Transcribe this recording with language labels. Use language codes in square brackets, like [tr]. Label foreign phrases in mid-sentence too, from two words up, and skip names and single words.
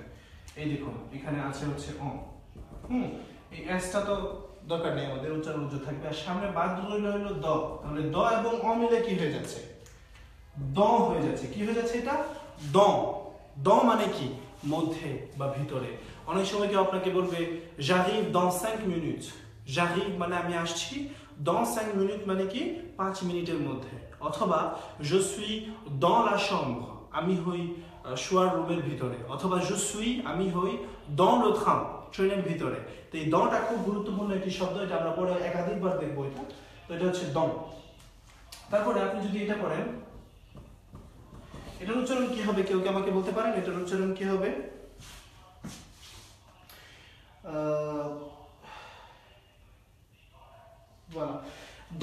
[bn] এই দেখুন এখানে আছে হচ্ছে এই এসটা তো দরকার নেই, আমাদের উচ্চারণ উজ্জ্বল থাকবে। আর সামনে বাদ রইল দ, তাহলে দ এবং অ মিলে কি হয়ে যাচ্ছে? দ হয়ে যাচ্ছে। কি হয়ে যাচ্ছে এটা? দ। দ মানে কি? মধ্যে বা ভিতরে। অনেক সময় কেউ আপনাকে বলবে [fr] j'arrive dans 5 minutes। [bn] j'arrive মানে আমি আসছি, [fr] dans 5 minutes [bn] মানে কি 5 মিনিটের মধ্যে। [fr] অথবা je suis dans la chambre, [bn] আমি হই শোয়ার রুমের ভিতরে। [fr] অথবা je suis [bn] আমি হই [fr] dans le train, [bn] ট্রেনের ভিতরে। তো এই দটা খুব গুরুত্বপূর্ণ একটি শব্দ, এটা আমরা পরে একাধিকবার দেখবো এটা। তো এটা হচ্ছে দ। তারপরে আপনি যদি এটা করেন, এটার উচ্চারণ কি হবে? কেউ কি আমাকে বলতে পারেন এটার উচ্চারণ কি হবে? দ।